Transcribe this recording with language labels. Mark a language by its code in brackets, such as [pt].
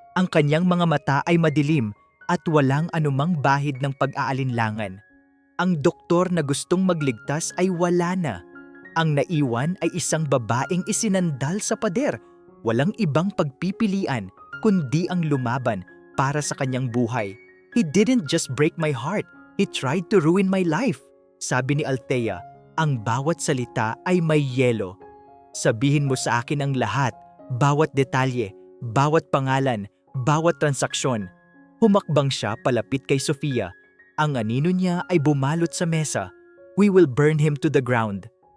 [tl] Ang kanyang mga mata ay madilim at walang anumang bahid ng pag-aalinlangan. Ang doktor na gustong magligtas ay wala na. Ang naiwan ay isang babaeng isinandal sa pader. Walang ibang pagpipilian kundi ang lumaban para sa kanyang buhay. [en] He didn't just break my heart, he tried to ruin my life. [tl] Sabi ni Althea, ang bawat salita ay may yelo. Sabihin mo sa akin ang lahat, bawat detalye, bawat pangalan, bawat transaksyon. Humakbang siya palapit kay Sofia. Ang anino niya ay bumalot sa mesa. [en] We will burn him to the ground.